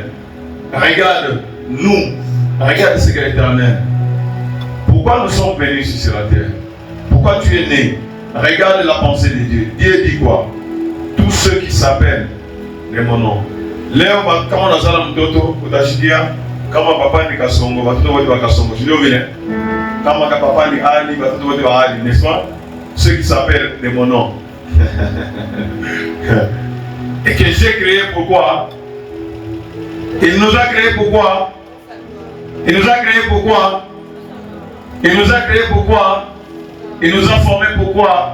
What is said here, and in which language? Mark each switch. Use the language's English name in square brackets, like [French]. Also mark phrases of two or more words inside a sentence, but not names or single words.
[French] Regarde, regarde ce que l'Éternel. Pourquoi nous sommes venus sur la terre? Pourquoi tu es né? Regarde la pensée de Dieu. Dieu dit quoi? Tous ceux qui s'appellent de mon nom. Léo, comment on a ça dans le toto? [Swahili] Comment papa ni kasongo, batoto wote wa kasongo. [French] Je dis au vilain. [Swahili] Comment papa ni Ali, batoto wote wa Ali, [French] n'est-ce pas? Ceux qui s'appellent de mon nom. Et que j'ai créé pourquoi? Il nous a créé pourquoi? Il nous a créé pourquoi? Il nous a créé pourquoi? Il nous a formé pourquoi?